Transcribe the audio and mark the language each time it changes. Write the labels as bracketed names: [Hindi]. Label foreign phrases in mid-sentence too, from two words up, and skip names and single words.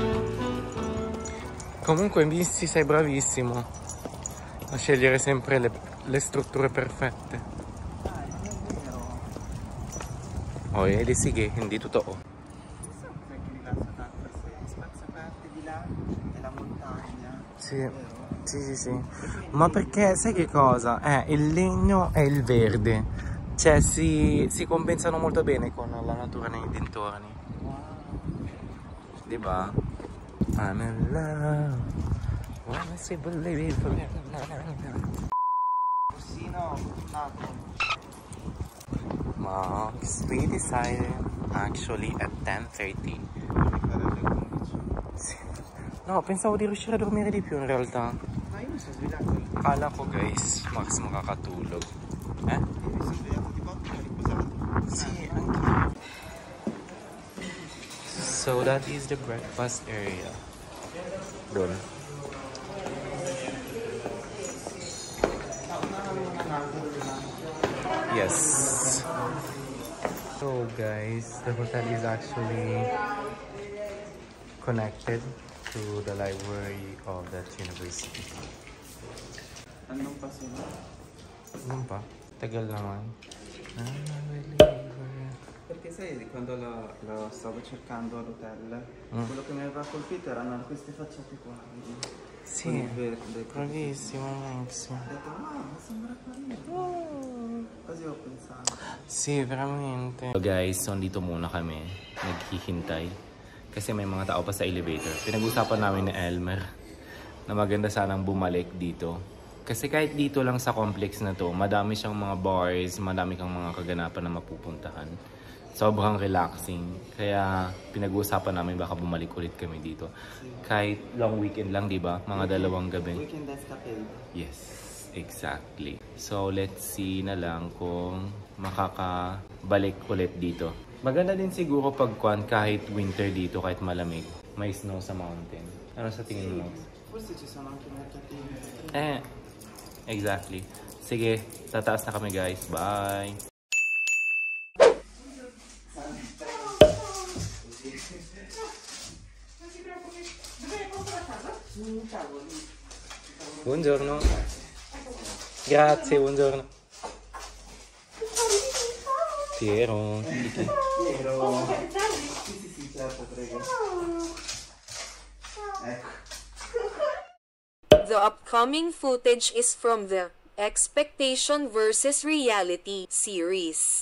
[Italian] Comunque in bici sei bravissimo a scegliere sempre le strutture perfette. Non è vero. [Filipino] Oh, edi sige, hindi totoo. [Italian] Chissà perché rilassa tanto questi spazi aperti di là e la montagna. Sì, Vero? sì. Ma perché, sai che cosa? Il legno e il verde. Cioè, si compensano molto bene con la natura nei dintorni. Wow. [Filipino] Diba? [English] I'm in love. Wanna say believe it for [Italian] Rossino, nato. [English] Max, we decided actually at 10:30. [Italian] Sì. No, pensavo di riuscire a dormire di più in realtà. Ma io mi sono svegliato. [Filipino] Akala ko guys, Max makakatulog. Eh? [Italian] Io mi sono svegliato di botte e ho riposato. Sì, anche. [English] So that is the breakfast area. [Filipino] Doon. Yes. [English] So guys, the hotel is actually connected to the library of that university. [Filipino] Anong pa sila? Ano pa? Tagal naman. [Italian] Perché sai, quando lo stavo cercando all'hotel, quello che mi aveva colpito erano queste facciate qua, vedi? Sì, Con il verde. bravissimo Max. Ho detto, ma sembra carino. Così ho pensato. Sì, veramente. [English] So guys, [Filipino] so dito muna kami. Naghihintay. Kasi may mga tao pa sa elevator. Pinag-usapan namin ni Elmer na maganda sanang bumalik dito. Kasi kahit dito lang sa complex na to, madami siyang mga bars, madami kang mga kaganapan na mapupuntahan. Sobrang relaxing. Kaya pinag-uusapan namin baka bumalik ulit kami dito. Kahit [English] long weekend [Filipino] lang, di ba? Mga 2 gabi. [English] Weekend escapade. Yes, exactly. So, let's see [Filipino] na lang kung makakabalik ulit dito. Maganda din siguro pagkuhan kahit winter dito, kahit malamig. May snow sa mountain. Ano sa tingin mo? [Italian] Forse ci sono anche mercatini. [English] Exactly. [Filipino] Sige, tataas na kami guys. [English] Bye! [Italian] Buongiorno. Grazie, buongiorno. Piero. Piero. Sì, certo, prego. Ecco. [English] The upcoming footage is from the Expectation vs. Reality series.